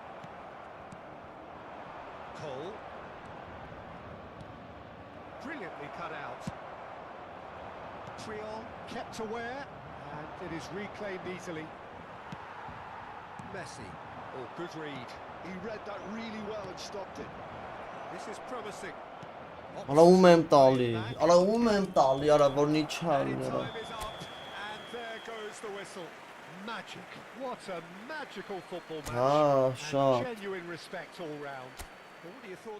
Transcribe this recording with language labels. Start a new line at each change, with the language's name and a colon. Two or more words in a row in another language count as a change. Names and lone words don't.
English: Cole. Brilliantly cut out. Triol kept aware, and it is reclaimed easily. Messi. Oh, good read. He read that really well and stopped it. This is promising. Ala umem tali. Ala umem tali. Ala vorni And chali. time is up, and there goes the whistle. Magic. What a magical football match. Ah, shot. And genuine respect all round. What are your thoughts?